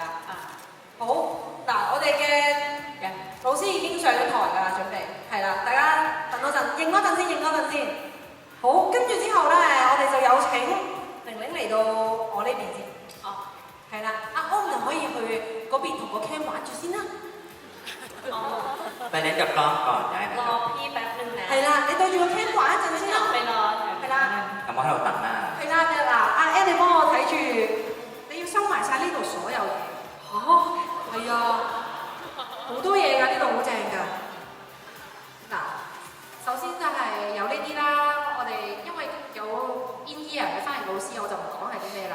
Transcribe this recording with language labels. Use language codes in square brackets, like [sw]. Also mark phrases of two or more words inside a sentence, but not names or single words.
[yue] 好，嗱，我哋嘅老師已經上咗台㗎啦，準備係啦，大家等多陣，應多陣先，應多陣先。好，跟住之後咧，我哋就有請玲玲嚟到我呢邊先。係啦，阿安就可以去嗰邊同個 cam 玩住先啦。 [th] ไปเล่นกับกล้องก่อนได้นะ ร ค อ รับ พี่แป๊บนึงนะ [yue] 係啦，你對住個 cam 玩一陣先啦。 [th] ไปรอ [yue] 係啦。咁我喺度等啦係啦，嗱，阿 Ann 你幫我睇住，你要收埋晒呢度所有嘢。嚇，係啊，好多嘢㗎，呢度好正㗎。嗱，首先就係有呢啲啦，我哋因為有 [en] in ear [yue] 嘅翻譯老師，我就唔講係啲咩啦。